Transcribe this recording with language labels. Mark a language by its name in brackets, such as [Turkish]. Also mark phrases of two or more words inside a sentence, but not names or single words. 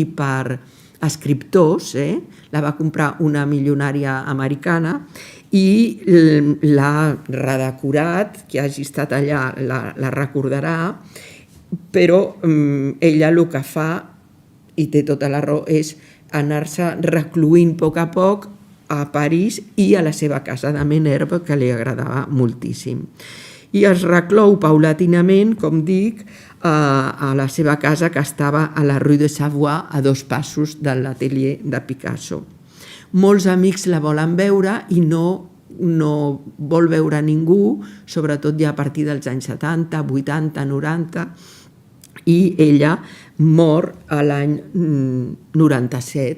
[Catalan] per escriptors, la va comprar una milionària americana i l'ha redecorat, qui hagi estat allà la recordarà, però ella el que fa, i té tota la raó, és anar-se recluint a poc a París i a la seva casa de Menerve, que li agradava moltíssim. I es reclou paulatinament, com dic, a la seva casa que estava a la rue de Savoie, a 2 passos de l'atelier de Picasso. Molts amics la volen veure i no vol veure ningú, sobretot ja a partir dels anys 70, 80, 90, i ella mor a l'any 97.